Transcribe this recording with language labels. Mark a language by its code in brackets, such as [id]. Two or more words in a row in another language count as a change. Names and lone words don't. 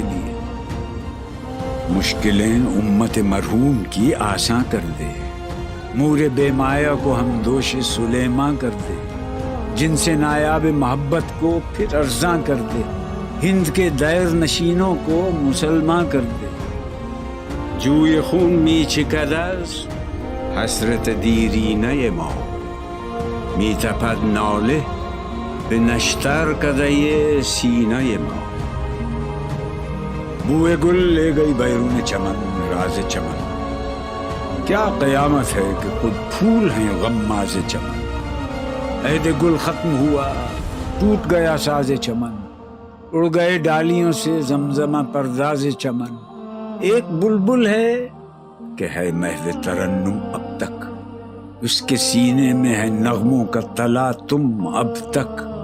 [ur] لیے، مشکلیں امت مرحوم کی آساں کر دے، مور بے مایا کو ہم دوش سلیماں کر دے، جن سے نایاب محبت کو پھر ارزاں کر دے، ہند کے دیر نشینوں کو مسلمان کر دے، [fa] جوی خون می چکدز حسرت دیرینه ما، می تپد ناله به نشتر کدهی سینه ما، [ur] بوئے گل لے گئی بیرون چمن راز چمن، کیا قیامت ہے کہ خود پھول ہیں غماز چمن، عہد گل ختم ہوا ٹوٹ گیا ساز چمن، اڑ گئے ڈالیوں سے زمزمہ پرداز چمن، ایک بلبل ہے کہ ہے محو ترنم اب تک، اس کے سینے میں ہے نغموں کا تلا تم اب تک،